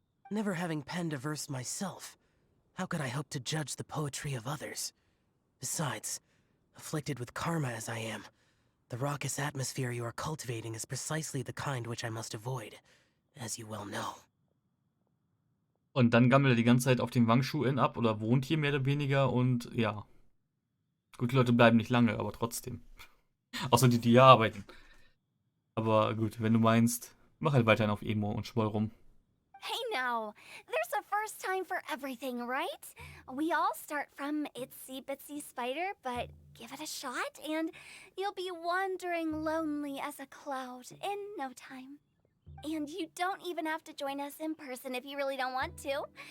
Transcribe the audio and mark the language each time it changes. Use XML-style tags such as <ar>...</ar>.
<en>Never having penned a verse myself, how could I hope to judge the poetry of others? Besides, afflicted with karma as I am, the raucous atmosphere you are cultivating is precisely the kind which I must avoid, as you well know.</en> <de>Und dann gammelt er die ganze Zeit auf dem Wangshu-Inn ab oder wohnt hier mehr oder weniger und ja. Gut, die Leute bleiben nicht lange, aber trotzdem. Außer die hier arbeiten. Aber gut, wenn du meinst, mach halt weiterhin auf Emo und schmoll rum.</de> <en>Hey now, there's a first time for everything, right? We all start from itsy bitsy spider, but give it a shot and you'll be wandering lonely as a cloud in no time. And you don't even have to join us in person if you really don't want to.</en>